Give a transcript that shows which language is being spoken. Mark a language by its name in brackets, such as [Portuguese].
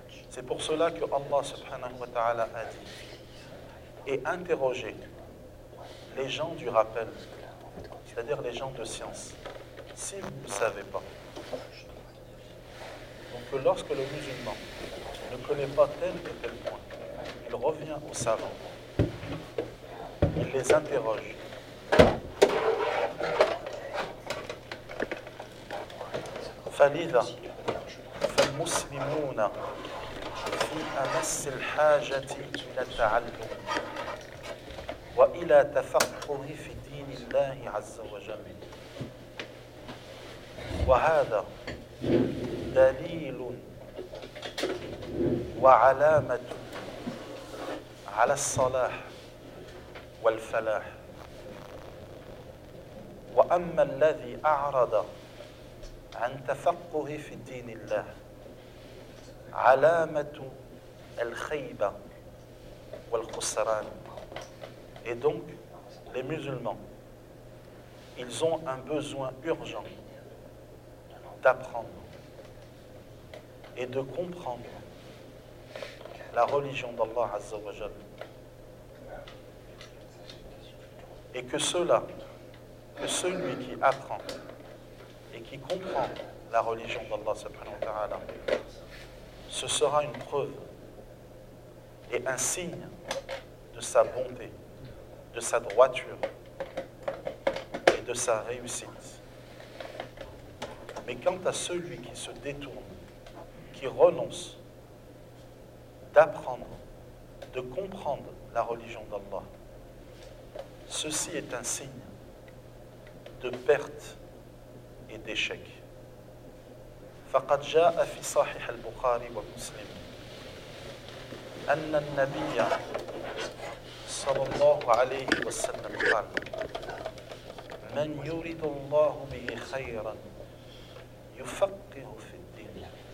[French] C'est pour cela que Allah subhanahu wa ta'ala a dit et interroger les gens du rappel, c'est-à-dire les gens de science, si vous ne savez pas. Donc lorsque le musulman ne connaît pas tel et tel point, il revient aux savants, il les interroge. [Arabic] فلذا فالمسلمون في أمس الحاجة إلى التعلم وإلى تفقه في دين الله عز وجل وهذا دليل وعلامة على الصلاح والفلاح وأما الذي أعرض عن تفقه في دين الله علامة الخيبة والخسران. [French] Et donc, les musulmans, ils ont un besoin urgent d'apprendre et de comprendre la religion d'Allah Azza wa Jal. Et que cela, que celui qui apprend et qui comprend la religion d'Allah subhanahu wa ta'ala, ce sera une preuve et un signe de sa bonté, de sa droiture et de sa réussite. Mais quant à celui qui se détourne, qui renonce d'apprendre, de comprendre la religion d'Allah, ceci est un signe de perte et d'échec. [Arabic] فقد جاء في صحيح البخاري ومسلم أن النبي صلى الله عليه وسلم قال من يريد الله به خيرا يفقه في الدين.